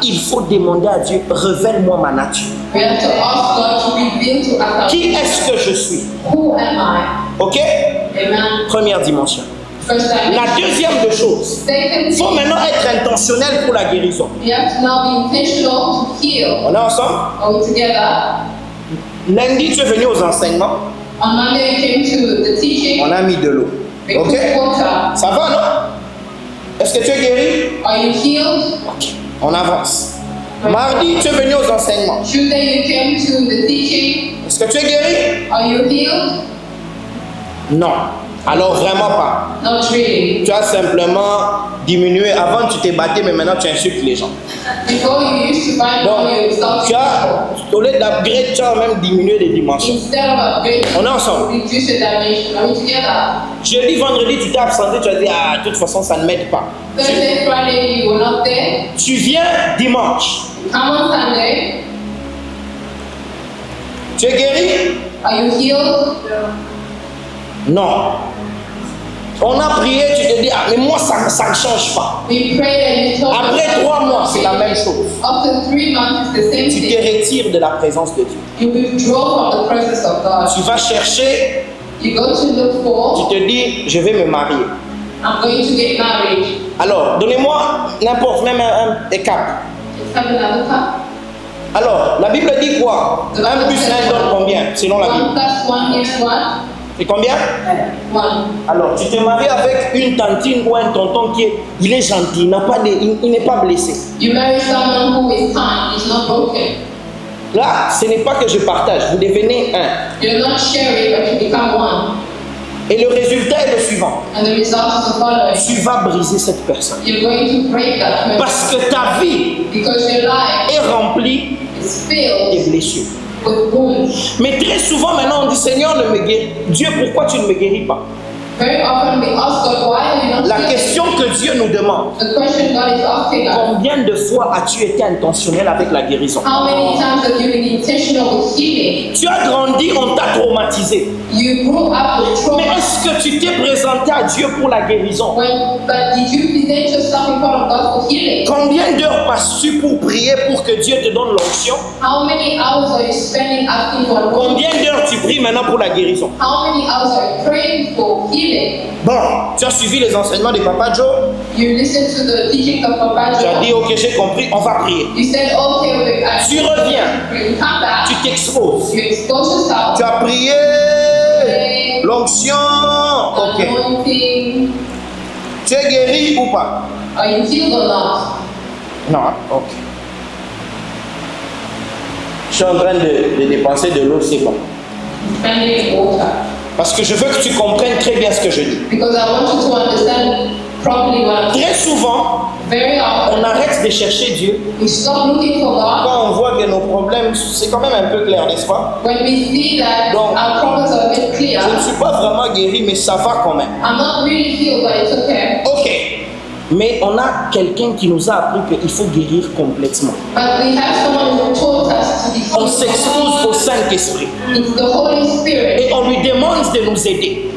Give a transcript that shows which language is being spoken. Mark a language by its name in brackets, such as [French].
[French] Il faut demander à Dieu, révèle-moi ma nature. [English] We have to ask God to reveal to us [French] Qui est-ce que je suis? [English] who am I? Ok? Amen. [French] Première dimension. [English] First time. [French] La deuxième des choses, [English] Second, [French] il faut maintenant être intentionnel pour la guérison. [English] you have to now be intentional to heal. [French] On est ensemble? [English] Are we together? [French] Lundi, tu es venu aux enseignements, [English] On Monday, you came to the teaching. [French] on a mis de l'eau. [English] We Ok? took water. [French] Ça va, non? Est-ce que tu es guéri? [English] Are you healed? [French] Ok. On avance. Mardi, tu es venu aux enseignements. [English] Tuesday, you came to the teaching. [French] Est-ce que tu es guéri? [English] Are you healed? [French] Non. Alors vraiment pas. [English] Not really. [French] Tu as simplement diminué. Avant, tu t'es battu, mais maintenant, tu insultes les gens. [English] Before you used to find [French] Donc, [English] all your results. [French] tu as, au lieu d'upgrade, tu as même diminué les dimensions. [English] Instead of upgrading, [French] On est ensemble. [English] reduce the dimension. Are we together? [French] Jeudi, vendredi, tu t'es absenté, tu as dit, ah, de toute façon, ça ne m'aide pas. [English] Thursday, Friday, you were not there. [French] Tu viens dimanche. [English] Come on Sunday. [French] Tu es guéri? [English] Are you healed? [French] Non. On a prié, tu te dis, ah, mais moi, ça ne change pas. [English] We prayed and you told [French] Après [English] us. [French] 3 mois, c'est la même chose. [English] After 3 months, it's the same [French] Tu te [English] thing. [French] retires de la présence de Dieu. [English] You withdraw from the presence of God. [French] Tu vas chercher, [English] You go to look for, [French] tu te dis, je vais me marier. [English] I'm going to get married. [French] Alors, donnez-moi n'importe, même un cap. [English] Let's have another cup. [French] Alors, la Bible dit quoi? 1 plus 1 donne combien, selon la [English] 1 [French] Bible? [English] plus 1 is what? [French] C'est combien? 1. Alors, tu te maries avec une tantine ou un tonton il est gentil, il n'est pas blessé. [English] You marry someone who is kind, is not broken. [French] Là, ce n'est pas que je partage, vous devenez un. [English] You're not sharing, but you become one. [French] Et le résultat est le suivant. [English] And the result is the following. [French] Tu vas briser cette personne. [English] You're going to break that person. [French] Parce que ta vie [English] Because your life [French] est remplie [English] is [French] de [English] filled [French] blessures. [English] with wounds. [French] Mais très souvent maintenant on dit Seigneur, ne me guéris. Dieu, pourquoi tu ne me guéris pas? [English] Very often we ask God, why are you not [French] La [English] healing? [French] question que Dieu nous demande, [English] The question God is asking us, [French] combien de fois as-tu été intentionnel avec la guérison? [English] how many times have you been intentional with healing? [French] Tu as grandi, on t'a traumatisé. [English] You grew up with [French] Mais [English] trauma. [French] est-ce que tu t'es présenté à Dieu pour la guérison? [English] But did you present yourself in front of God for healing? [French] Combien d'heures passes-tu pour prier pour que Dieu te donne l'onction? [English] How many hours are you spending asking for anointing? [French] Combien d'heures tu pries maintenant pour la guérison? [English] How many hours are you praying for healing? [French] Bon, tu as suivi les enseignements de Papa Joe. [English] You listen to the teaching of Papa [French] Tu as dit, [English] Joe. [French] ok, j'ai compris, on va prier. [English] You said, okay, [French] Tu reviens, [English] you come back. [French] tu t'exposes. [English] You expose yourself. [French] Tu as prié, [English] Pray, [French] l'onction, ok. [English] anointing. [French] Tu es guéri ou pas? [English] Are you healed or not? [French] Non, ok. Je suis en train de dépenser de l'eau, c'est bon. [English] Spending water. [French] Parce que je veux que tu comprennes très bien ce que je dis. [English] Because I want you to understand properly what I'm saying. [French] Très souvent, [English] Very often, [French] on arrête de chercher Dieu. [English] we stop looking for God [French] Quand on voit que nos problèmes, c'est quand même un peu clair, n'est-ce pas? [English] when we see that [French] Donc, [English] our problems are a bit clear. [French] Je ne suis pas vraiment guéri, mais ça va quand même. [English] I'm not really healed, but it's okay. Ok. [French] Mais on a quelqu'un qui nous a appris qu'il faut guérir complètement. [English] But we have someone who taught us to be [French] On [English] healed. [French] s'expose au Saint-Esprit [English] It's the Holy Spirit. [French] et on lui demande de nous aider.